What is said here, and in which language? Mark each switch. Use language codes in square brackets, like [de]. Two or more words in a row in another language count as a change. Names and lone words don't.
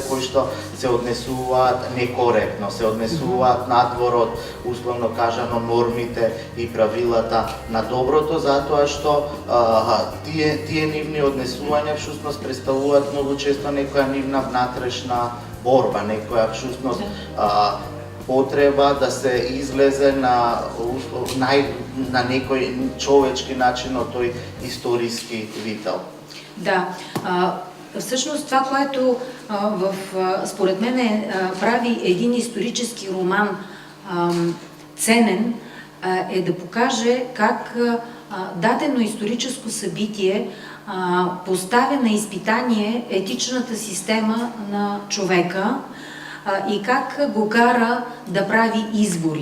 [mk] кои што се однесуваат некоректно, се однесуваат надвор од, условно кажано, нормите и правилата на доброто, затоа што тие нивни однесувања всушност представуваат многу често некоја нивна внатрешна борба, некоја всушност потреба да се излезе на некој човечки начин од тој историски вител. [bg] Да, всъщност това, което според мен прави един исторически роман ценен, е да покаже как дадено историческо събитие поставя на изпитание етичната система на човека и как го кара да прави избори.